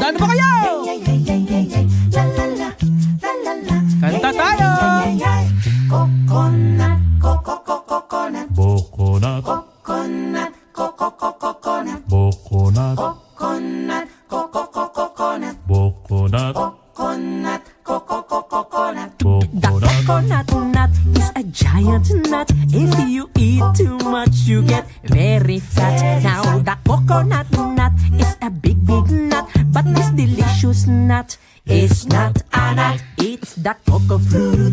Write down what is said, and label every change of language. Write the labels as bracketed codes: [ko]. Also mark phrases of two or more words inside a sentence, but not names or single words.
[tl] Dano ba kayo? [en] Yeah yeah yeah yeah yeah, la la la, la la la. [tl] Kanta tayo! [en] Coconut, coconut, Coconut, coconut, coconut, coconut, coconut, coconut, coconut, coconut, coconut. The coconut. coconut nut is a giant nut. If you eat too much, you get very fat. Now the coconut nut is a big nut, but this delicious nut is not a nut. It's the cocoa fruit.